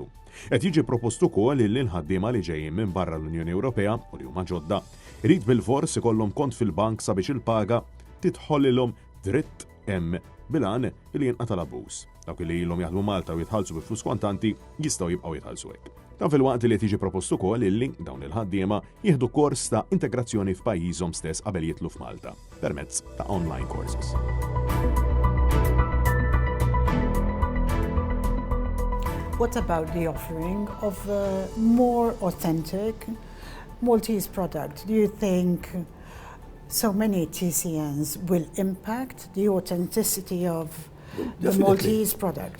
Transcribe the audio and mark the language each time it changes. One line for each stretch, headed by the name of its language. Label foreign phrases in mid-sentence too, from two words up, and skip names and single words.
Maltese: Qed jiġi propostu wkoll li l-ħaddiema li ġejjin minn barra l-Unjoni Ewropea u li huma ġodda irid bil-fors ikollhom kont fil-bank sabiex il-paga tidħollilhom dritt hemm bilan li jinqata' l-abbuż. Dawk li ilhom jaħdmu Malta u jitħallsu bi flus kontanti jistgħu jibqgħu jitħallsu hekk. Dan fil-waqt li tiġi propostu wkoll illi dawn il-ħaddiema jieħdu kors ta' integrazzjoni f'pajjiżhom stess qabel jitlu f'Malta permezz ta'
English: online courses. What about the offering of a more authentic Maltese product? Do you think so many TCNs will impact the authenticity of the Maltese product?